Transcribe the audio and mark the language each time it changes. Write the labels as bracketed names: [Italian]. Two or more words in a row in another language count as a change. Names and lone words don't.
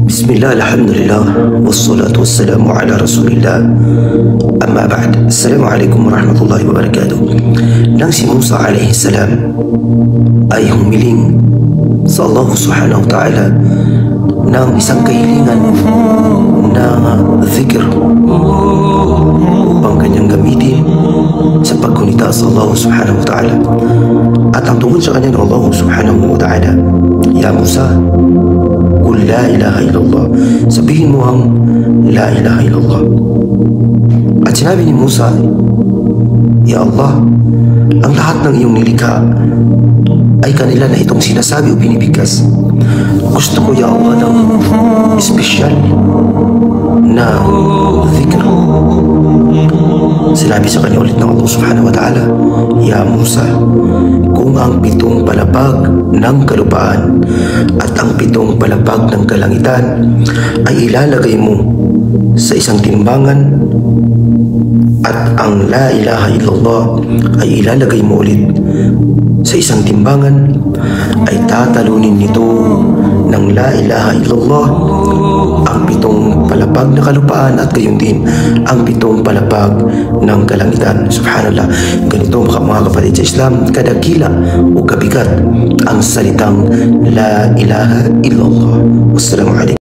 [Arabic] بسم الله، الحمد لله، والصلاة والسلام على رسول الله. أما بعد. السلام عليكم ورحمة الله وبركاته. [Filipino] Nang si Musa [Arabic] عليه السلام [Filipino] ay humiling sa Allah [Arabic] سبحانه وتعالى [Filipino] ng isang kahilingan na dhikr upang kanyang gamitin sa paggunita sa Allah [Arabic] سبحانه وتعالى. [Filipino] At ang tungkol sa kanya ng Allah [Arabic] سبحانه وتعالى, يا موسى، قل لا إله إلا الله, [Filipino] sabihin mo ang [Arabic] لا إله إلا الله. [Filipino] At sinabi ni Musa, [Arabic] يا الله, [Filipino] ang lahat ng iyong nilikha ay kanila na itong sinasabi o binibigkas. Gusto ko, [Arabic] يا الله, [Filipino] ng espesyal na dhikr. Sinabi sa kanya ulit ng Allah [Arabic] سبحانه وتعالى, يا موسى, [Filipino] kung ang 7 palapag ng kalupaan at ang 7 palapag ng kalangitan ay ilalagay mo sa isang timbangan at ang [Arabic] لا إله إلا الله [Filipino] ay ilalagay mo ulit sa isang timbangan, ay tatalunin nito ng [Arabic] لا إله إلا الله [Filipino] ang 7 palapag na kalupaan at gayon din ang 7 palapag ng kalangitan. Subhanallah, ganito mga kapatid sa Islam, kadakila o kabigat ang salitang [Arabic] لا إله إلا الله. والسلام عليكم.